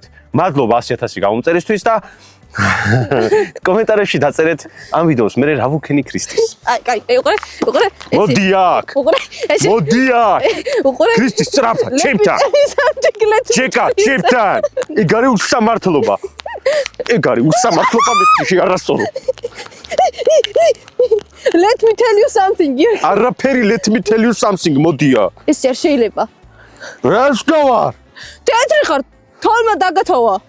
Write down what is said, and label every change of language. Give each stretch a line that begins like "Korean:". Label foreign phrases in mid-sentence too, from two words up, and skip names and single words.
Georgian: მადლობა 100.000 გამომწერისთვის და კომენტარებში დაწერეთ ამ ვიდეოს მე რა ვუქენი ქრისტის. კაი, უყურე? მოდი აქ. უყურე? მოდი აქ. უყურე? ქრისტის სწრაფად, ჩემთან. ჩეკა, ჩემთან. ეგ არის უსამართლობა. ეგ არის უსამართლობა მეში არასწორო.
English: Let me tell you something.
Georgian: არაფერი
English: let me tell you something
Georgian: მოდია. ეს არ შეიძლება. რას გავარ? თეთრი ხარ, თოლმა დაგათოვა.